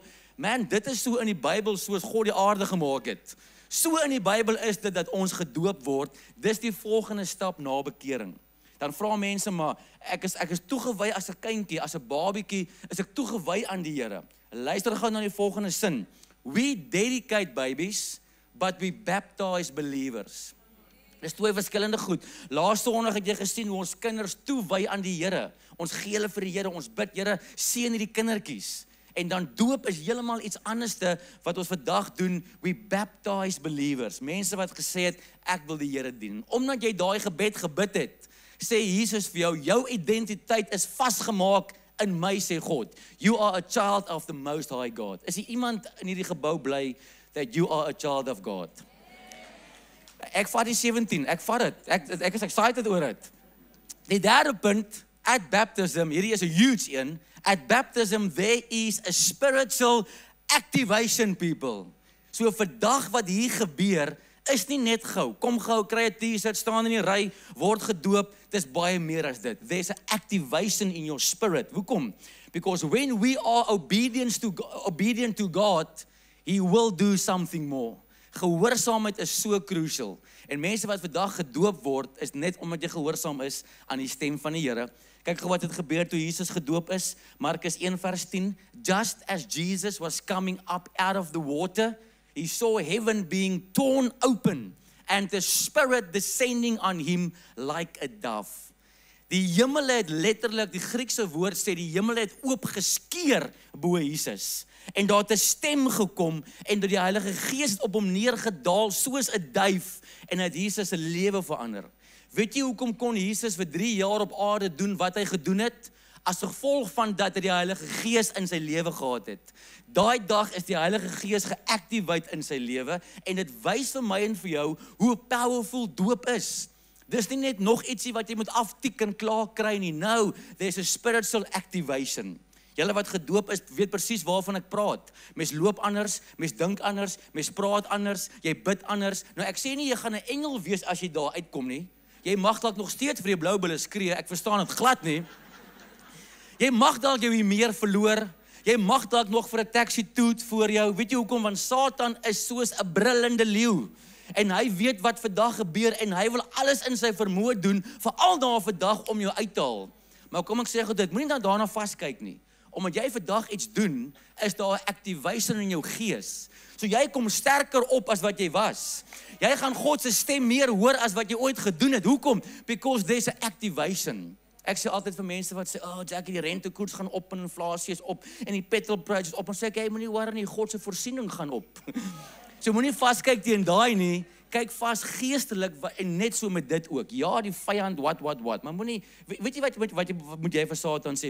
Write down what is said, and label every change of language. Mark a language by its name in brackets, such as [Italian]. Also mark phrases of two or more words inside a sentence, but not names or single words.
[Afrikaans] Man, dit is so in die Bybel soos God die aarde gemaak het. So in die Bybel is dit dat ons gedoop word. Dis die volgende stap na bekering. Dan vra mense maar, ek is toegewy as 'n kindjie, as 'n babietjie, is ek toegewy aan die Here. Luister gou na die volgende sin. [English] We dedicate babies, but we baptize believers. [Afrikaans] Dis twee verskillende goed. Laaste Sondag het jy gesien hoe ons kinders toewy aan die Here. Ons gee hulle vir die Here, ons bid, Here, seën hierdie kindertjies. En dan doop is heeltemal iets anderste wat ons vandag doen. [English] We baptize believers. [Afrikaans] Mense wat gesê het, ek wil die Here dien. Omdat jy daai gebed gebid het, sê Jesus vir jou, jou identiteit is vasgemaak in my, sê God. [English] You are a child of the Most High God. [Afrikaans] Is hier iemand in hierdie gebou bly [English] that you are a child of God? [Afrikaans] Ek vat die 17, ek vat dit. Ek is excited oor dit. Die derde punt, [English] at baptism, [Afrikaans] hierdie is 'n huge een. [English] At baptism there is a spiritual activation, people. [Afrikaans] So vandag wat hier gebeur, is nie net gou. Kom gou, kry 'n T-shirt, staan in die ry, word gedoop. Dis baie meer as dit. [English] There's an activation in your spirit. [Afrikaans] Hoekom? [English] Because when we are obedient to God, He will do something more. [Afrikaans] Gehoorsaamheid is so crucial. En mense wat vandag gedoop word, is net omdat jy gehoorsaam is aan die stem van die Here. Kyk gou wat het gebeur toe Jesus gedoop is. Markus 1 vers 10. [English] Just as Jesus was coming up out of the water, He saw heaven being torn open and the Spirit descending on Him like a dove. [Afrikaans] Die hemel het letterlik, die Griekse woord sê, die hemel het oopgeskeer bo Jesus. En daar het 'n stem gekom en dat die Heilige Gees het op hom neergedaal soos 'n duif en het Jesus se lewe verander. Weet jy hoekom kon Jesus vir 3 jaar op aarde doen wat hy gedoen het? As gevolg van dat hy die Heilige Gees in sy lewe gehad het. Daai dag is die Heilige Gees geactivate in sy lewe en dit wys vir my en vir jou hoe powerful doop is. Dis nie net nog ietsie wat jy moet aftik en klaar kry nie. [English] No, there's a spiritual activation. [Afrikaans] Julle wat gedoop is, weet presies waarvan ek praat. Mens loop anders, mens dink anders, mens praat anders, jy bid anders. Nou ek sê nie jy gaan 'n engel wees as jy daar uitkom nie. Jy mag dalk nog steeds vir die blou bulle skree, ek verstaan dit glad nie. Jy mag dalk jou meer verloor. Jy mag dalk nog vir 'n taxi toet voor jou. Weet jy hoekom? Want Satan is soos 'n brullende leeu. En hy weet wat vandag gebeur en hy wil alles in sy vermoë doen, veral daar vandag om jou uit te haal. Maar kom ek sê gou dit, moenie dan daarna vaskyk nie. Omdat jy vandag iets doen, is daar 'n activation in jou gees. So jy kom sterker op as wat jy was. Jy gaan God se stem meer hoor as wat jy ooit gedoen het. Hoekom? [English] Because there's an activation. [Afrikaans] Ek sê altyd vir mense wat sê, "Oh, Jackie, die rentekoers gaan op en inflasie is op en die [English] petrol prices [Afrikaans] op." En sê ek, "Jy moenie worry nie, God se voorsiening gaan op." So moenie vaskyk teen daai nie. Kyk vas geestelik en net so met dit ook. Ja, die vyand wat, maar moenie weet jy wat moet jy vir Satan sê?